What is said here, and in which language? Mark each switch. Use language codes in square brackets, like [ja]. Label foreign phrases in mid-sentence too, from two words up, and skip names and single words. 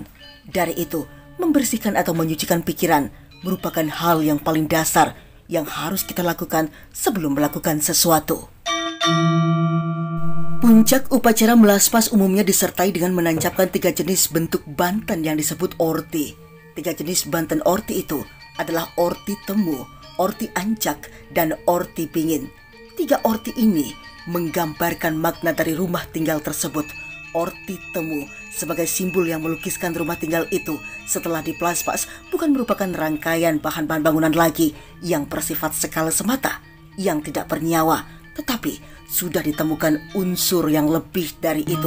[id] Dari itu, membersihkan atau menyucikan pikiran merupakan hal yang paling dasar yang harus kita lakukan sebelum melakukan sesuatu. Puncak upacara melaspas umumnya disertai dengan menancapkan 3 jenis bentuk banten yang disebut orti. 3 jenis banten orti itu adalah orti temu, orti ancak, dan orti pingin. 3 orti ini menggambarkan makna dari rumah tinggal tersebut. Orti temu sebagai simbol yang melukiskan rumah tinggal itu setelah dipelaspas bukan merupakan rangkaian bahan-bahan bangunan lagi yang bersifat skala semata, yang tidak bernyawa, tetapi sudah ditemukan unsur yang lebih dari itu.